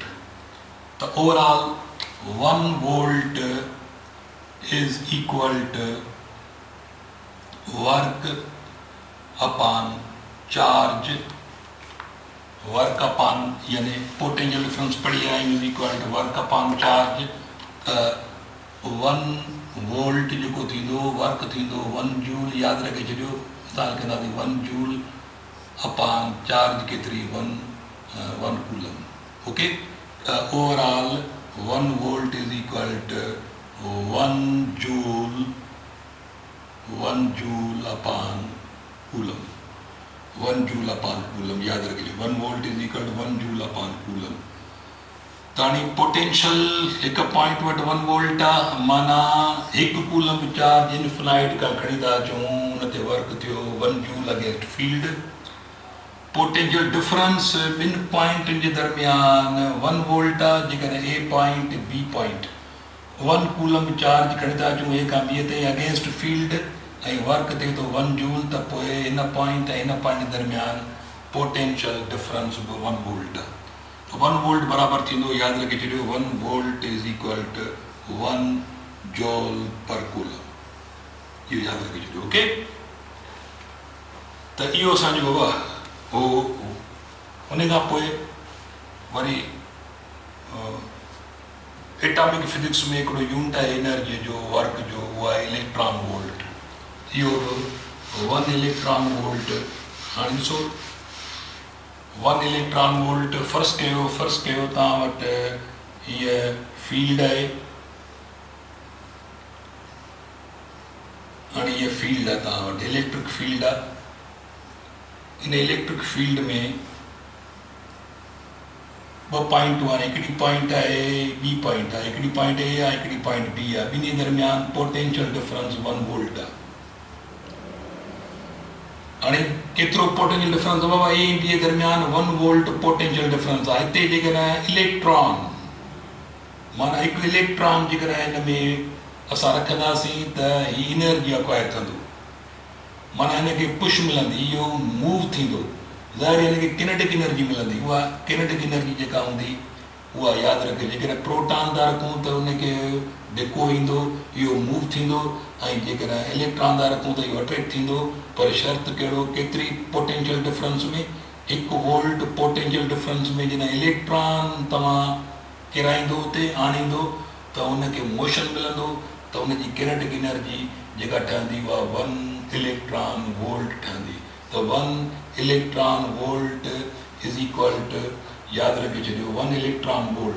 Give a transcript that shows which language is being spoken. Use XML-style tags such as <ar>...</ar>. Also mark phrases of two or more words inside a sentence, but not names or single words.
<en>The overall 1 volt is equal to work upon charge, यानी potential difference</en> <hi>पढ़ी है</hi> <en>is equal to work upon charge।</en> <sd>1 volt जो थींदो वर्क थींदो 1 जूल, याद रखे छॾियो, असां कंदासीं 1 जूल</sd> <en>upon charge</en> <sd>केतिरी 1 कूलम, ओके।</sd> <en>ओवरऑल 1 volt is equal to 1 joule upon coulomb, 1 joule upon coulomb,</en> <hi>याद रखिए</hi> <en>1 volt is equal to 1 joule upon coulomb।</en> <sd>ताणी पोटेंशियल एक पॉइंट वटि 1 वोल्ट आहे, माना 1 कूलम चार्ज इन्फिनाइट खां खणी था अचूं उन ते वर्क थियो 1 जूल</sd> <en>against field. potential difference</en> <sd>ॿिनि पॉइंटनि जे दरमियान 1 वोल्ट आहे, जेकॾहिं A पॉइंट B पॉइंट 1 कूलम चार्ज खणी था अचूं A खां B ते</sd> <en>against field</en> <sd>ऐं वर्क थिए थो 1 जूल, त पोइ हिन पॉइंट ऐं हिन पॉइंट जे दरमियान</sd> <en>potential difference</en> <sd>बि 1 वोल्ट आहे। 1 वोल्ट बराबर थींदो, याद रखे छॾियो, 1 वोल्ट</sd> <en>is equal to 1 joule per coulomb,</en> <sd>इहो याद रखे छॾियो, ओके। त इहो असांजो बाबा हो। उन खां पोइ वरी</sd> <en>atomic physics</en> <sd>में हिकिड़ो यूनिट आहे एनर्जी जो वर्क जो, उहो आहे</sd> <en>electron volt.</en> <sd>इहो 1</sd> <en>electron volt,</en> <sd>हाणे ॾिसो 1</sd> <en>electron volt first</en> <sd>कयो तव्हां वटि हीअ फील्ड आहे, हाणे हीअ फील्ड आहे तव्हां वटि,</sd> <en>electric field</en> <sd>आहे। इन</sd> <en>electric field</en> <sd>में 2 पॉइंटूं आहिनि, हिकिड़ी पॉइंट आहे B पॉइंट आहे, हिकिड़ी पॉइंट A आहे, हिकिड़ी पॉइंट B आहे, ॿिन्ही दरमियान</sd> <en>potential difference</en> <sd>1 वोल्ट आहे। हाणे केतिरो</sd> <en>potential difference</en> <sd>आहे बाबा, A ऐं B जे दरमियान 1</sd> <en>volt potential difference</en> <sd>आहे। हिते जेकॾहिं इलेक्ट्रॉन, माना हिकु इलेक्ट्रॉन जेकॾहिं हिन में असां रखंदासीं त हीअ</sd> <en>energy acquire</en> <sd>कंदो, माना हिनखे पुश मिलंदी, इहो मूव थींदो, ज़ाहिर हिनखे</sd> <en>kinetic energy</en> <sd>मिलंदी। उहा</sd> <en>kinetic energy</en> <sd>जेका हूंदी उहा यादि रखे, जेकॾहिं प्रोटॉन था रखूं त उनखे धिको ईंदो, इहो मूव थींदो, ऐं जेकॾहिं इलेक्ट्रॉन था रखूं त इहो अट्रैक्ट थींदो। पर शर्त कहिड़ो, केतिरी</sd> <en>potential difference</en> <sd>में, 1</sd> <en>volt potential difference</en> <sd>में जॾहिं इलेक्ट्रॉन तव्हां किराईंदो उते आणींदो त उनखे मोशन मिलंदो, त उनजी</sd> <en>kinetic energy</en> <sd>जेका ठहंदी उहा 1</sd> <en>electron volt</en> <sd>ठहंदी।</sd> <en>त 1 electron volt is equal to,</en> <sd>याद रखे छॾियो,</sd> <en>1 electron volt.</en>